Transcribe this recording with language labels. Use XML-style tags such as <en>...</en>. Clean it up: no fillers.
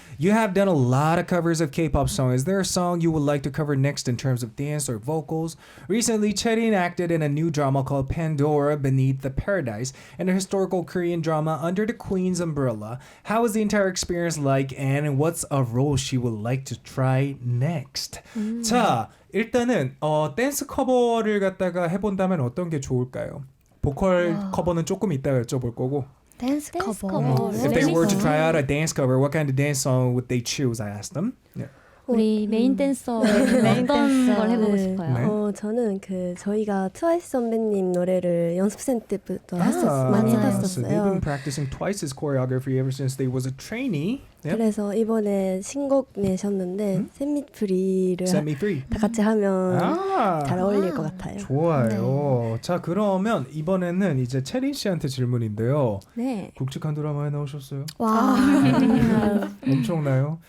<en>You have done a lot of covers of K-pop songs. Is there a song you would like to cover next in terms of dance or vocals? Recently, Cherin acted in a new drama called Pandora Beneath the Paradise and a historical Korean drama Under the Queen's Umbrella. How was the entire experience like, and what's a role she would like to try next?</en> <ko>자, 일단은 댄스 커버를 갖다가 해본다면 어떤 게 좋을까요? 보컬 커버는 조금 이따가 여쭤볼 거고. 댄스 커버.</ko> <en>If they were to try out a dance cover, what kind of dance song would they choose? I asked them. Yeah.</en> <ko>우리 메인 댄서 어떤 걸 해보고 싶어요? 네. 저는 저희가 트와이스 선배님 노래를 연습생 때부터 많이</ko> <en>So they've</en> <ko>했었어요.</ko> <en>been practicing Twice's choreography ever since they was a trainee. Yep.</en> <ko>그래서 이번에 신곡 내셨는데 Set Me Free를</ko> <en>Set Me Free.</en> <ko>다 같이 하면 잘 어울릴 것 같아요. 좋아요. 자, 그러면 이번에는 이제 체린 씨한테 질문인데요. 네. 굵직한 드라마에 나오셨어요? 와. 엄청나요?</ko>